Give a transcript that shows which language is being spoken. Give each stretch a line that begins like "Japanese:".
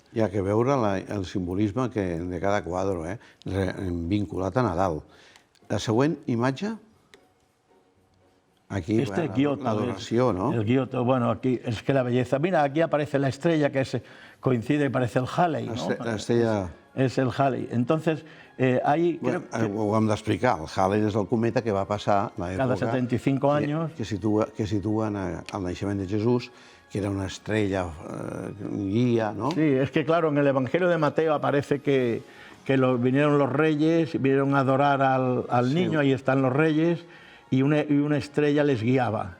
Catalan: Hi ha que veure el simbolisme de cada quadre, vinculat a Nadal. La següent imatge... Aquí, Giotto, la adoració, ¿no?
Spanish: El Giotto, bueno, aquí es que la belleza. Mira, aquí aparece la estrella, que coincide y parece el Halley, ¿no? La estrella... Es el Halley. Entonces, ahí...
Catalan: Ho hem d'explicar. El Halley és el cometa que va passar l'època... Cada 75 anys. Que situen el naixement de Jesús,
Spanish: que era una estrella guía, ¿no? Sí, es que claro, en el Evangelio de Mateo aparece que vinieron los reyes, vinieron a adorar al niño, ahí están los reyes, y una estrella les guiaba.